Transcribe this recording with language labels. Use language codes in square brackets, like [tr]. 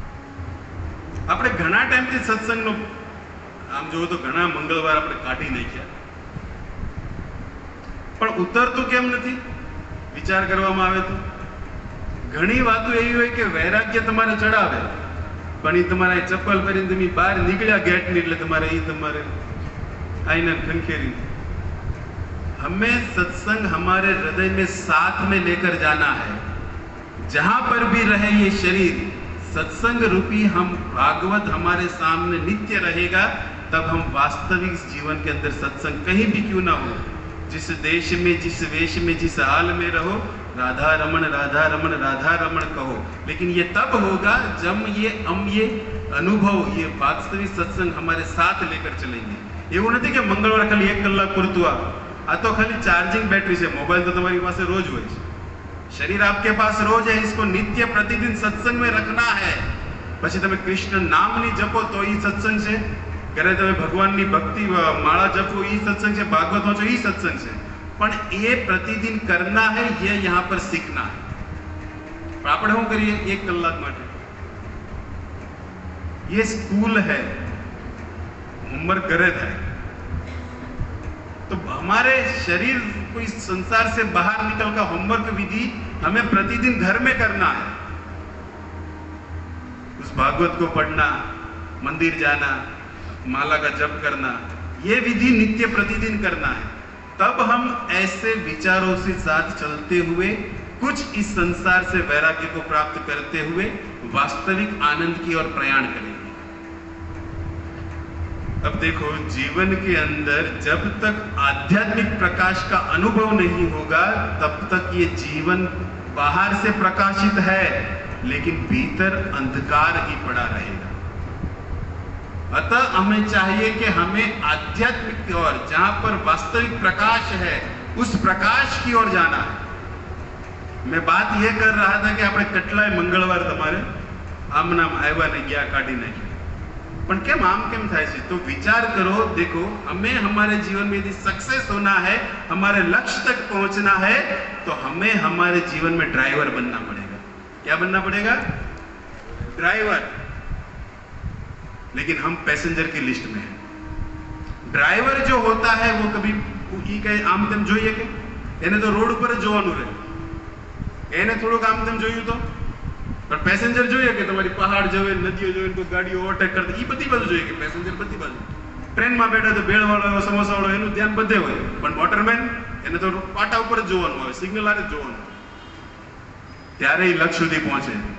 [gu] આપણે ઘણા ટાઈમથી સત્સંગનો આમ જોવો તો ઘણા મંગળવાર આપણે કાઢી નાખ્યા, પણ ઉતરતું કેમ નથી? વિચાર કરવામાં આવે તો ઘણી વાતો એવી હોય કે વૈરાગ્ય તમારે ચડાવે, પણ એ તમારા ચપ્પલ પહેરીને તમે બહાર નીકળ્યા ગેટની એટલે તમારે એ તમારે આઈને ખંખેરી। [hi] हमें सत्संग हमारे हृदय में साथ में लेकर जाना है। जहां पर भी रहे ये शरीर, सत्संग रूपी हम भागवत हमारे सामने नित्य रहेगा, तब हम वास्तविक जीवन के अंदर सत्संग कहीं भी क्यों ना हो, जिस देश में, जिस वेश में, जिस हाल में रहो, राधा रमण राधा रमण राधा रमण कहो, लेकिन ये तब होगा जब हम ये अनुभव, ये वास्तविक सत्संग हमारे साथ लेकर चलेंगे। [gu] એવું નથી કે મંગળવાર ખાલી 1 કલાક પૂરતું આ તો ખાલી ચાર્જિંગ બેટરી છે। મોબાઈલ તો તમારી પાસે રોજ હોય છે, [hi] शरीर आपके पास रोज है, इसको नित्य प्रतिदिन सत्संग में रखना है। [gu] પછી તમે કૃષ્ણ નામની જપો તો ઈ સત્સંગ છે, ઘરે તમે ભગવાનની ભક્તિ માળા જપો ઈ સત્સંગ છે, ભાગવત વાંચો ઈ સત્સંગ છે, પણ એ [hi] प्रतिदिन करना है, ये यहाँ पर सीखना है। [gu] પણ આપણે શું કરીએ 1 કલાક માટે? [hi] ये स्कूल है, होमवर्क करे था, तो हमारे शरीर को इस संसार से बाहर निकल कर होमवर्क विधि हमें प्रतिदिन घर में करना है। उस भागवत को पढ़ना, मंदिर जाना, माला का जप करना, ये विधि नित्य प्रतिदिन करना है। तब हम ऐसे विचारों से साथ चलते हुए कुछ इस संसार से वैराग्य को प्राप्त करते हुए वास्तविक आनंद की ओर प्रयाण करेंगे। अब देखो, जीवन के अंदर जब तक आध्यात्मिक प्रकाश का अनुभव नहीं होगा तब तक ये जीवन बाहर से प्रकाशित है, लेकिन भीतर अंधकार ही पड़ा रहेगा। अतः हमें चाहिए कि हमें आध्यात्मिक की ओर, जहां पर वास्तविक प्रकाश है, उस प्रकाश की ओर जाना है। मैं बात यह कर रहा था कि [gu] આપણે કેટલાય મંગળવાર તમારે આમ નામ આવ્યા ને ગયા કાઢી નાખ્યા, પણ કેમ આમ કેમ થાય છે? [hi] तो विचार करो, देखो, हमें हमारे जीवन में यदि सक्सेस होना है, हमारे लक्ष्य तक पहुंचना है, तो हमें हमारे जीवन में ड्राइवर बनना पड़ेगा। क्या बनना पड़ेगा? ड्राइवर। लेकिन हम पैसेंजर की लिस्ट में हैं। ड्राइवर जो होता है वो कभी [gu] આમ તેમ જોઈએ કે એને તો રોડ ઉપર જ જોવાનું રહે, એને થોડુંક આમ તેમ જોયું તો, પણ પેસેન્જર જોઈએ કે તમારી પહાડ જોવે, નદીઓ જોવે, કોઈ ગાડીઓ ઓવરટેક કરતી, એ બધી બાજુ જોઈએ કે પેસેન્જર બધી બાજુ। ટ્રેનમાં બેઠા તો ભેળવાળો સમોસાવાળો એનું ધ્યાન બધે હોય, પણ મોટરમેન એને તો પાટા ઉપર જ જોવાનું હોય, સિગ્નલ આરે જ જોવાનું, ત્યારે એ લક્ષ્ય સુધી પહોંચે।